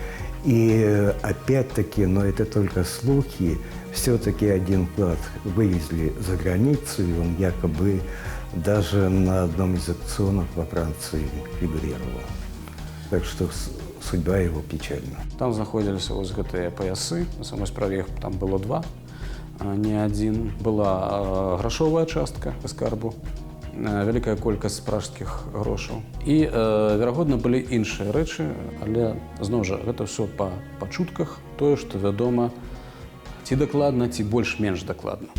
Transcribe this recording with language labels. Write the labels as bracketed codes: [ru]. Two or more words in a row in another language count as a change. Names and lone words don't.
[ru] И опять-таки, но это только слухи, все-таки один клад вывезли за границу, и он якобы даже на одном из аукционов во Франции фигурировал. Так что судьба его печальна. [be] Там знаходзіліся вось гэтыя паясы, на самой справе іх там было 2, а не один. Была грашовая частка скарбу, вялікая колькасць пражскіх грошаў. І, верагодна, былі іншыя рэчы, але, зноў жа, гэта ўсё па чутках, тое, што вядома ці дакладна, ці больш-менш дакладна.